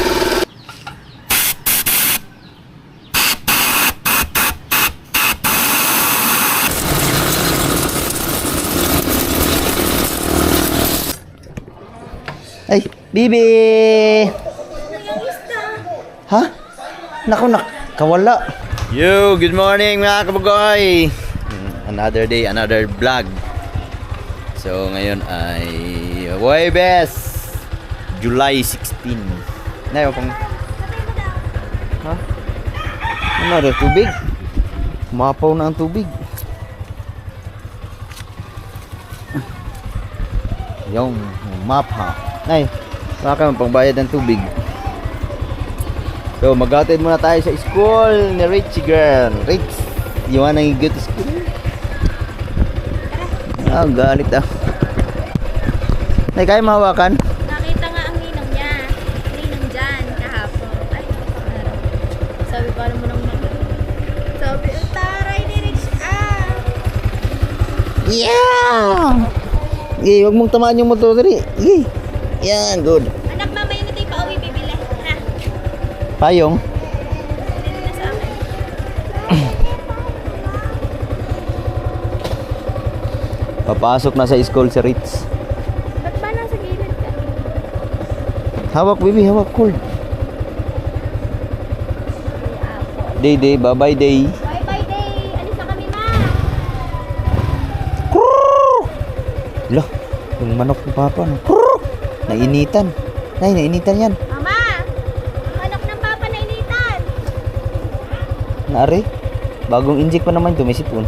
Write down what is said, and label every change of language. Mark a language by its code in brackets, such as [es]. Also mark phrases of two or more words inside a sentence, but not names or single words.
[tl] Ay, Bibi! Ha? Naku, kawala. Yo, [en] good morning [tl] mga kabugoy! [en] Another day, another vlog. [tl] So, ngayon ay Huwebes, July 16. Nay, pang... Ha? Ano rin, tubig? Mapaw na ang tubig. Yung map ha. Nay, wala ka pangbayad ng tubig. So, mag-atid muna tayo sa school ni Richie girl. [en] Rich, you wanna go to school? [tl] Ah, galit ah. Nay, kaya mahawakan? Nakita nga ang ninong niya. Ninong dyan kahapon. Ay, sabi pa naman ng mga. Sabi, taray ni Rich Yeah! Hey, wag mong tamaan yung motor dali. Hey. Yan, good. Anak, mamaya na tayo pauwi bibili. Ha? Payong. Dito na sa akin. Papasok na sa school si Rich. Ba't ba nasa gilid ka? Hawak, baby, hawak, cold. Day, day, bye-bye, day. Bye-bye day. Alis na kami, ma. Lah, yung manok ng papa, no? Nainitan. Nay, nainitan yan. Mama! Ang anak ng papa na initan. Naari, bagong inject pa naman ito, may sipon.